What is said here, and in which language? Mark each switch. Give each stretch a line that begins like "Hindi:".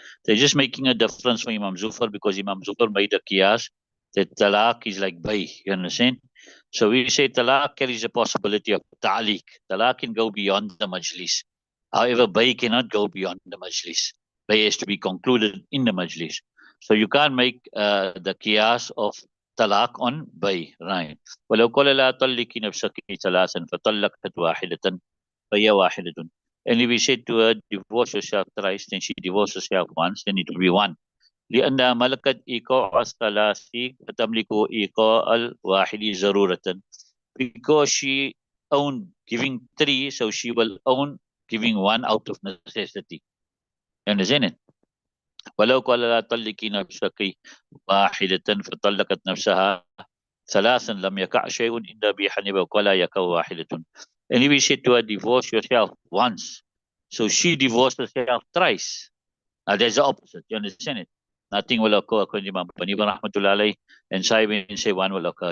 English: They're just making a difference for Imam Zufar because Imam Zufar made a qiyas that talaq is like bay. You understand? So we say talaq carries a possibility of ta'liq. Talaq can go beyond the majlis. However, bay cannot go beyond the majlis. Bay has to be concluded in the majlis. So you can't make the qiyas of talaq on bay, right?
Arabic: ولو قال لا طلقي نفسك ثلاثا فطلقت واحدة فهي واحدة.
English: And if we said to her, divorce yourself thrice, then she divorced herself once, then it will be one.
Arabic: لأنها ملكت إيقاع الثلاث فتملك إيقاع الواحد ضرورة.
English: Because she owned giving three, so she will own giving one out of necessity. You understand it?
Arabic: ولو قال لا طلقي نفسك واحدة فطلقت نفسها ثلاثا لم يقع شيء عند أبي حنيفة ولا يقع واحدة.
English: And if we say to her, divorce yourself once, so she divorced herself thrice. Now there's the opposite. You understand it? Nothing will occur according to Imam Hanifa rahmatullah alayhi, and Saibin say one will occur.